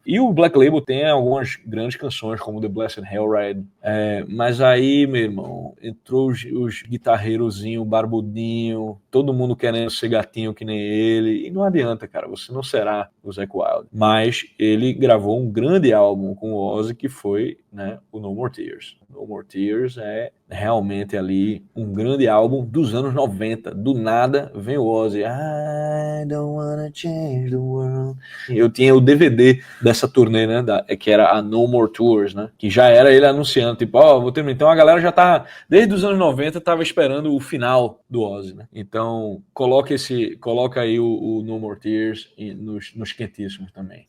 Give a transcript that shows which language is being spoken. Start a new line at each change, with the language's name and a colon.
Portuguese: E o Black Label tem algumas grandes canções, como The Blessed Hellride, mas aí, meu irmão, entrou os guitarreirozinhos, barbudinho, todo mundo querendo ser gatinho que nem ele, e não adianta, cara, você não será o Zakk Wylde. Mas ele gravou um grande álbum com o Ozzy, que foi, né, o No More Tears. No More Tears é realmente ali um grande álbum dos anos 90. Do nada vem o Ozzy.
English: I don't wanna change the world.
Portuguese: Eu tinha o DVD dessa turnê, né, que era a No More Tours, né, que já era ele anunciando, tipo, vou terminar. Então a galera já tá, desde os anos 90, tava esperando o final do Ozzy, né. Então coloca aí o No More Tears nos quentíssimos também.